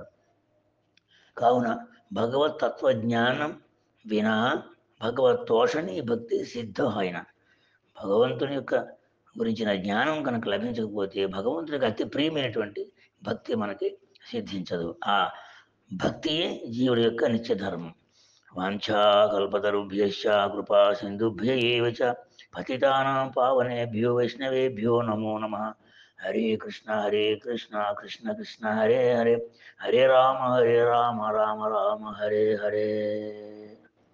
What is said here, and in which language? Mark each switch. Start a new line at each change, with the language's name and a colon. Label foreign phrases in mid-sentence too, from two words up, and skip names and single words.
Telugu: కావున భగవత్ తత్వజ్ఞానం వినా భగవత్తోషణి భక్తి సిద్ధమైన, భగవంతుని యొక్క గురించిన జ్ఞానం కనుక లభించకపోతే భగవంతునికి అతి ప్రియమైనటువంటి భక్తి మనకి సిద్ధించదు. ఆ భక్తియే జీవుడి యొక్క నిత్యధర్మం.
Sanskrit: వాంఛా కల్పతరుభ్యశ్చ కృపా సింధుభ్య ఏవ చ పతితానాం పావనేభ్యో వైష్ణవేభ్యో నమో నమః. హరే కృష్ణ కృష్ణ కృష్ణ హరే హరే, హరే రామ రామ రామ హరే హరే.